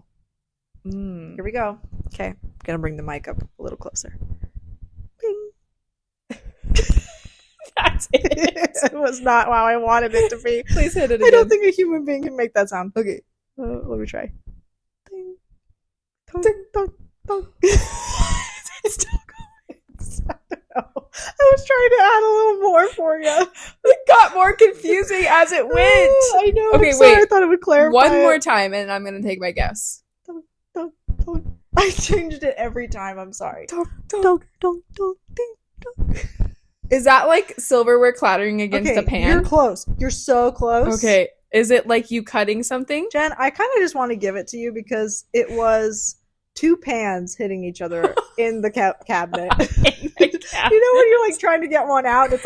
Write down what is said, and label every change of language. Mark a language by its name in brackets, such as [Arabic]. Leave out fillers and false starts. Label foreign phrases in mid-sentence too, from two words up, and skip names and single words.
[English] Here we go. Okay, I'm going to bring the mic up a little closer. Bing. That's it. It was not how I wanted it to be. Please hit it again. I don't think a human being can make that sound. Okay, let me try. Ding, dong, ding, dong, dong. It's still going. I don't know. I was trying to add a little more for you. It got more confusing as it went. I know. Okay, sorry, wait. I thought it would clarify. One more time, and I'm going to take my guess. Dong, dong, dong. I changed it every time. I'm sorry. Dong, dong, dong, dong, dong, ding, dong. Is that like silverware clattering against a pan? You're close. You're so close. Okay. Is it like you cutting something? Jen, I kind of just want to give it to you because it was two pans hitting each other in the cabinet. You know when you're like trying to get one out, it's like...